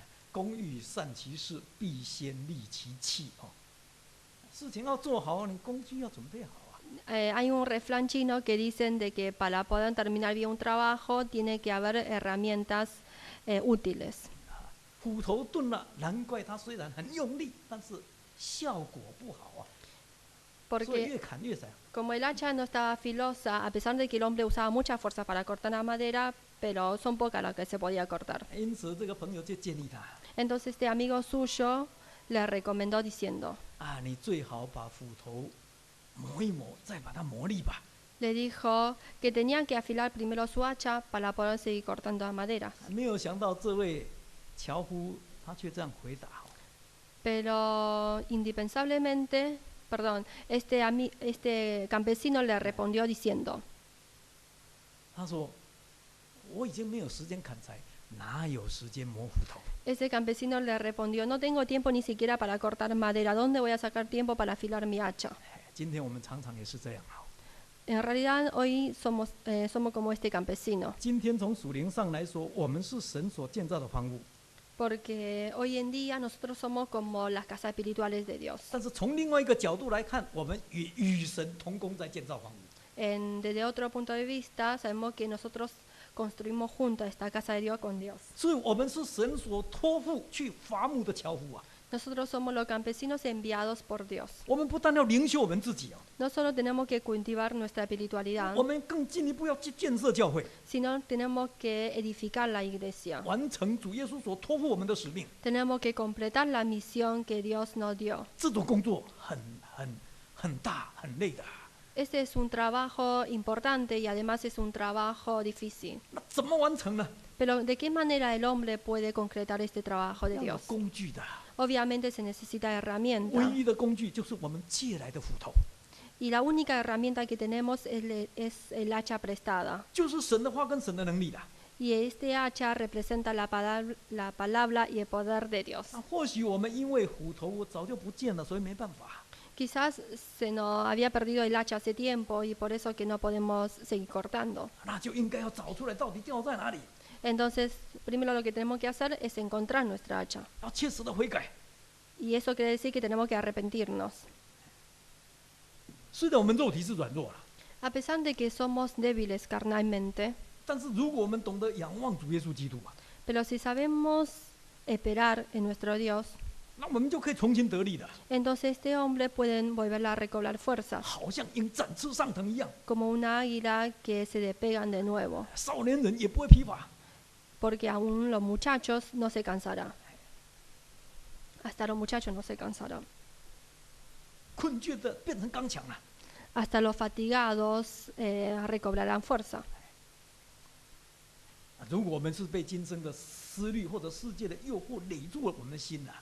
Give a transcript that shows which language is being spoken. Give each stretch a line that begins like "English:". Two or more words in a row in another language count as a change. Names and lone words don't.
Chinese: 工欲善其事，必先利其器哦。事情要做好，你工具要准备好啊。
Spanish: Hay un refrán chino que dicen de que para poder terminar bien un trabajo tiene que haber herramientas útiles.
Chinese: 斧头钝了，难怪它虽然很用力，但是效果不好啊。所以
Spanish: Porque
Chinese: 越砍越窄。
Spanish: como el hacha no estaba filosa, a pesar de que el hombre usaba mucha fuerza para cortar la madera, pero son pocas las que se podía cortar.
Chinese: 因此，这个朋友就建议他
Spanish: Entonces este amigo suyo le recomendó diciendo,
Chinese: 啊，你最好把斧头磨一磨，再把它磨利吧。
Spanish: le dijo que tenía que afilar primero su hacha para poder seguir cortando la madera.
Chinese: 没有想到这位樵夫他却这样回答。
Spanish: Pero indispensablemente, perdón, este campesino le respondió diciendo,
Chinese: 他说：“我已经没有时间砍柴，哪有时间磨斧头？
Spanish: ese campesino le respondió, no tengo tiempo ni siquiera para cortar madera, ¿dónde voy a sacar tiempo para afilar mi hacha?
Chinese: 今天我们常常也是这样啊。
Spanish: En realidad hoy somos como este campesino,
Chinese: 今天从属灵上来说，我们是神所建造的房屋，
Spanish: porque hoy en día nosotros somos como las casas espirituales de Dios.
Chinese: 但是从另外一个角度来看，我们与神同工在建造房屋。
Spanish: Desde otro punto de vista, sabemos que nosotros construimos juntos esta casa de Dios con Dios.
Chinese: 所以，我们是神所托付去伐木的樵夫啊。
Spanish: Nosotros somos los campesinos enviados por Dios.
Chinese: 我们不但要灵修我们自己哦，
Spanish: No solo tenemos que cultivar nuestra espiritualidad,
Chinese: 我们更进一步要去建设教会，
Spanish: sino tenemos que edificar la iglesia.
Chinese: 完成主耶稣所托付我们的使命。
Spanish: Tenemos que completar la misión que Dios nos dio.
Chinese: 这种工作很大很累的。
Spanish: Este es un trabajo importante y además es un trabajo difícil.
Chinese: 那怎么完成呢？
Spanish: Pero ¿de qué manera el hombre puede concretar este trabajo de
Chinese: 要有
Spanish: Dios?
Chinese: 工具的，
Spanish: Obviamente se necesita
Chinese: 唯
Spanish: herramienta.
Chinese: 一的工具就是我们借来的斧头，
Spanish: Y la única herramienta que tenemos es el hacha prestada.
Chinese: 就是神的话跟神的能力的。
Spanish: Y este hacha representa la palabra y el poder de Dios.
Chinese: 那或许我们因为斧头早就不见了，所以没办法。
Spanish: Quizás se nos había perdido el hacha hace tiempo y por eso que no podemos seguir cortando.
Chinese: 那就应该要找出来到底掉在哪里，
Spanish: Entonces, primero lo que tenemos que hacer es encontrar nuestra hacha.
Chinese: 要切实的悔改。
Spanish: Y eso quiere decir que tenemos que arrepentirnos.
Chinese: 虽然我们肉体是软弱了，
Spanish: A pesar de que somos débiles carnalmente,
Chinese: 但是如果我们懂得仰望主耶稣基督啊，
Spanish: pero si sabemos esperar en nuestro Dios,
Chinese: 那我们就可以重新得力的，
Spanish: entonces este hombre puede volver a recobrar fuerzas,
Chinese: 好像鹰展翅上腾一样。
Spanish: como una águila que se despegan de nuevo,
Chinese: 少年人也不会疲乏。
Spanish: porque aún los muchachos no se cansarán. Hasta los muchachos no se cansarán.
Chinese: 困倦的变成刚强了。
Spanish: Hasta los fatigados recobrarán fuerza.
Chinese: 如果我们是被今生的思虑或者世界的诱惑累住了我们的心啊，